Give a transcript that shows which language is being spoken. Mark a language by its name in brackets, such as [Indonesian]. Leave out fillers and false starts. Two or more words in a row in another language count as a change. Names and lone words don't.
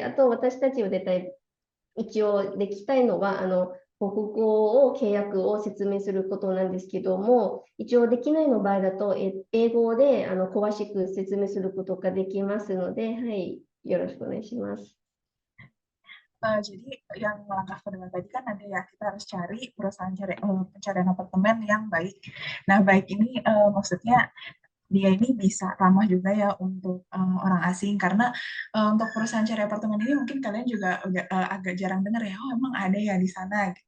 [Japanese] あと、私たちは絶対、一応できたいのは、国語を契約を説明することなんですけども、一応できないの場合だと、英語で詳しく説明することができますので、はい、よろしくお願いします。 [Indonesian] Jadi yang langkah kedua tadi kan ada ya, kita harus cari perusahaan pencarian apartemen yang baik. Nah, baik ini maksudnya dia ini bisa ramah juga ya untuk orang asing, karena untuk perusahaan cari apartemen ini mungkin kalian juga udah agak jarang dengar ya, oh emang ada ya di sana gitu.